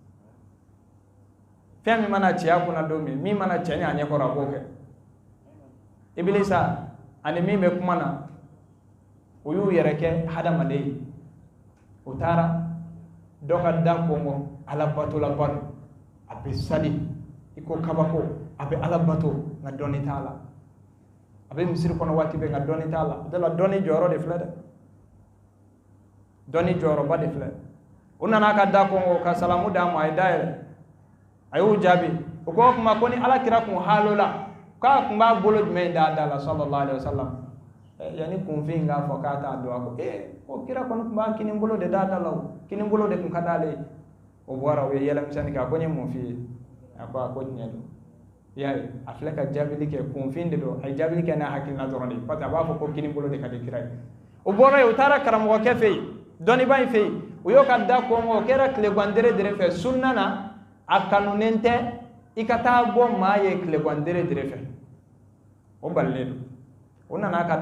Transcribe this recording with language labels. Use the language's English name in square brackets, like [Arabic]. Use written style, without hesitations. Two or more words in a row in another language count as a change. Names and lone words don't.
[Bambara] fɛn min mana ci a kunna don min mana cɛ ni a ɲɛkɔrɔ a b'o kɛ ibilisa ani min bɛ kuma na o y'u yɛrɛ kɛ hadamaden ye o taara dɔ ka da kɔngɔ ala batola ba don a bɛ sali i ko kabako a bɛ ala bato nka dɔnni t'a la a bɛ misiri kɔnɔ waati bɛɛ nka dɔnni t'a la o de la dɔnni jɔyɔrɔ de filɛ dɛ dɔnni jɔyɔrɔba de filɛ o nana ka da kɔngɔ ka salamu d'a ma a ye da yɛlɛ a y'u jaabi o ko kuma ko ni ala kira kun halo la k'a kun b'a bolo jumɛn d'a da la [Arabic] صلى الله عليه وسلم [Bambara] yanni kunfin k'a fɔ k'a t'a dɔn a ko ko kira kɔni kun b'a kini bolo de d'a da la o kini bolo de kun ka d'ale ye o bɔra o ye yɛlɛmisɛnnin kɛ a ko n ye mun f'i ye a ko tiɲɛ don i y'a ye a filɛ ka jaabili kɛ kunfin de don a ye jaabili kɛ n'a hakilina dɔrɔn de [French] parce que [Bambara] a b'a fɔ ko kini bolo de ka di kira ye o bɔra yen o taara karamɔgɔkɛ fɛ yen dɔnnibaa in fɛ yen o y'o ka da kɔngɔ o kɛra tilegandere dere fɛ sunna na a kanunen tɛ i ka taa bɔ maa ye tilegandere dere fɛ o balilen don o nana ka